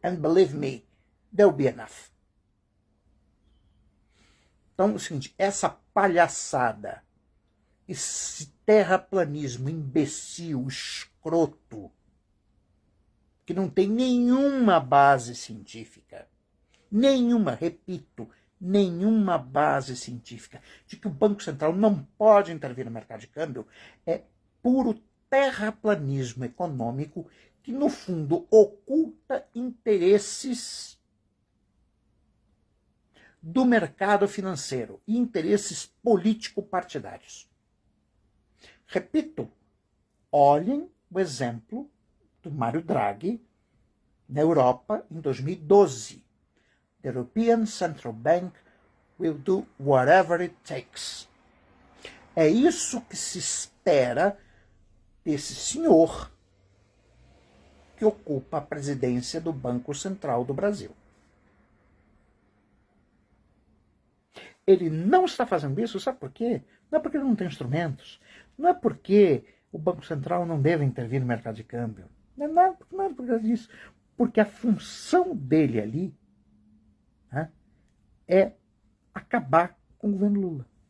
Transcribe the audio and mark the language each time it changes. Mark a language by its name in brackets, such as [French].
[English] And believe me, there'll be enough. [Portuguese] Então, é o seguinte, essa palhaçada, esse terraplanismo imbecil, escroto, que não tem nenhuma base científica, nenhuma, repito, nenhuma base científica, de que o Banco Central não pode intervir no mercado de câmbio, é puro terraplanismo econômico que, no fundo, oculta interesses do mercado financeiro e interesses político-partidários. Repito, olhem o exemplo do Mário Draghi na Europa em 2012. [English] The European Central Bank will do whatever it takes. [Portuguese] É isso que se espera desse senhor que ocupa a presidência do Banco Central do Brasil. Ele não está fazendo isso, sabe por quê? Não é porque ele não tem instrumentos, não é porque o Banco Central não deve intervir no mercado de câmbio, não é por causa disso, porque a função dele ali, né, é acabar com o governo Lula.